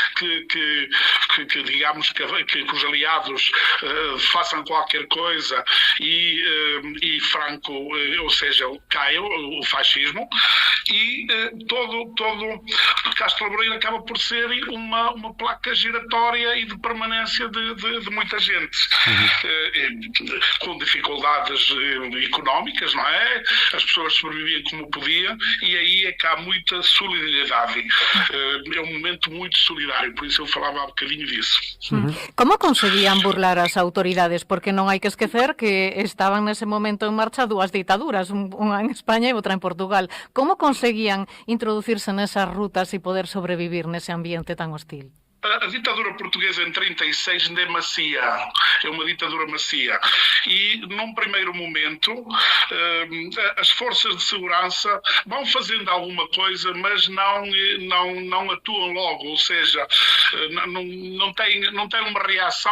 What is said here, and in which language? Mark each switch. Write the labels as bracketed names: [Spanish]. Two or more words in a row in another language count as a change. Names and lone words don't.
[Portuguese] que digamos que os aliados façam qualquer coisa e Franco, ou seja, caia o fascismo, e todo Castro Laboreiro acaba por ser uma placa giratória e de permanência de muita gente, com dificuldades económicas, não é? As pessoas sobreviviam como podiam, e aí é que há muita solidariedade. É um momento muito solidário, por isso eu falava há bocadinho disso. [Galician] Como conseguían burlar as autoridades? Porque non hai que esquecer que estaban nese momento en marcha dúas ditaduras, unha en España e outra en Portugal. Como conseguían introducirse nesas rutas e poder sobrevivir nese ambiente tan hostil? [Portuguese] A ditadura portuguesa em 36 ainda é macia, é uma ditadura macia, e num primeiro momento as forças de segurança vão fazendo alguma coisa, mas não atuam logo, ou seja, não tem uma reação.